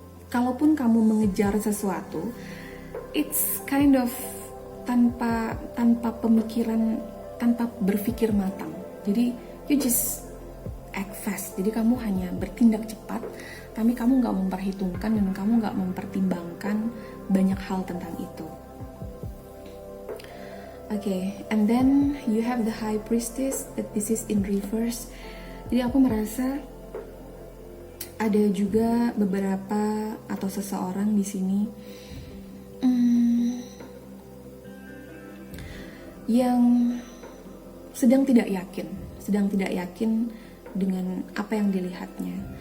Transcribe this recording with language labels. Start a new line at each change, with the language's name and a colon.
Indonesian: Kalaupun kamu mengejar sesuatu,
English: it's kind of
Indonesian: tanpa pemikiran, tanpa berpikir matang.
English: Jadi you just act fast.
Indonesian: Jadi kamu hanya bertindak cepat, tapi kamu nggak memperhitungkan dan kamu nggak mempertimbangkan banyak hal tentang itu.
English: Okay, and then you have the High Priestess, that this is in reverse.
Indonesian: Jadi aku merasa ada juga beberapa atau seseorang di sini yang sedang tidak yakin dengan apa yang dilihatnya.